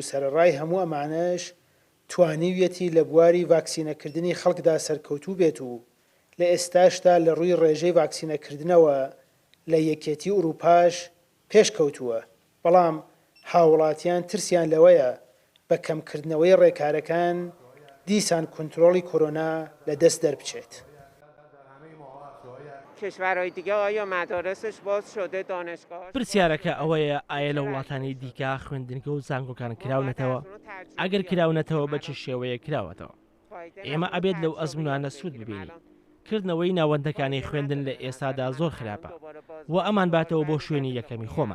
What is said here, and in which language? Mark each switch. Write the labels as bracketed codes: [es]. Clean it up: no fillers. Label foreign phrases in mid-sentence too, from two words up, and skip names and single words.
[ckb] سەرەڕای هەموو ئەمانەش توانیویەتی لە بواری ڤاکسینەکردنی خەڵکدا سەرکەوتوو بێت و لە ئێستاشتا لە ڕووی ڕێژەی ڤاکسینەکردنەوە لە یەکێتی ئوروپاش پێشکەوتووە، بەڵام هاوڵاتیان ترسیان لەوەیە بە کەمکردنەوەی ڕێکارەکان دیسان کۆنتڕۆڵی کۆرۆنا لە دەست دەربچێت. [fa] کشورهای دیگه آیا مدارسش باز شده دانشگاه؟ [ckb] پرسیارەکە ئەوەیە ئایا لە وڵاتانی دیکە خوێندنگە و زانکۆکان کراونەتەوە؟ ئەگەر کراونەتەوە بە چ شێوەیە کراوەتەوە؟ ئێمە ئەبێت لەو ئەزمونانە سوود ببینی. کردنەوەی ناوەندەکانی خوێندن لە ئێستادا زۆر خراپە و ئەمان باتەوە بۆ شوێنی یەکەمی خۆمان.